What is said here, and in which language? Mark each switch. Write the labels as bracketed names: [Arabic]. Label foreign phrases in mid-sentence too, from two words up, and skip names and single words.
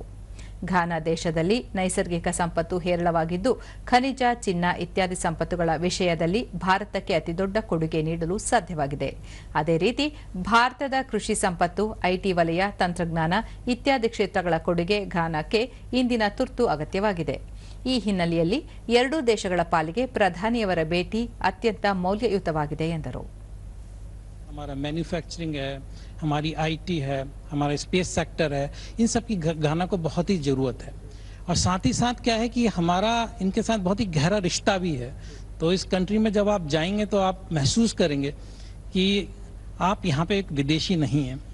[Kannada] ಘಾನಾ ದೇಶದಲ್ಲಿ ನೈಸರ್ಗಿಕ ಸಂಪತ್ತು ಹೇರಳವಾಗಿದ್ದು, ಖನಿಜ, ಚಿನ್ನ ಇತ್ಯಾದಿ ಸಂಪತ್ತುಗಳ ವಿಷಯದಲ್ಲಿ ಭಾರತಕ್ಕೆ ಅತಿದೊಡ್ಡ ಕೊಡುಗೆ ನೀಡಲು ಸಾಧ್ಯವಾಗಿದೆ. ಅದೇ ರೀತಿ ಭಾರತದ ಕೃಷಿ ಸಂಪತ್ತು, ಐಟಿ ವಲಯ, ತಂತ್ರಜ್ಞಾನ ಇತ್ಯಾದಿ ಕ್ಷೇತ್ರಗಳ ಕೊಡುಗೆ ಘಾನಾಕ್ಕೆ ಇಂದಿನ ತುರ್ತು ಅಗತ್ಯವಾಗಿದೆ. ಈ ಹಿನ್ನೆಲೆಯಲ್ಲಿ ಎರಡೂ ದೇಶಗಳ ಪಾಲಿಗೆ ಪ್ರಧಾನಿಯವರ ಭೇಟಿ ಅತ್ಯಂತ ಮೌಲ್ಯಯುತವಾಗಿದೆ ಎಂದರು. [Hindi] हमारा मैन्युफैक्चरिंग है, हमारी आईटी है, हमारा स्पेस सेक्टर है, इन सब की घाना को बहुत ही ज़रूरत है. और साथ ही साथ क्या है कि हमारा इनके साथ बहुत ही गहरा रिश्ता भी है. तो इस कंट्री में जब आप जाएंगे तो आप महसूस करेंगे कि आप यहाँ पे एक विदेशी नहीं हैं.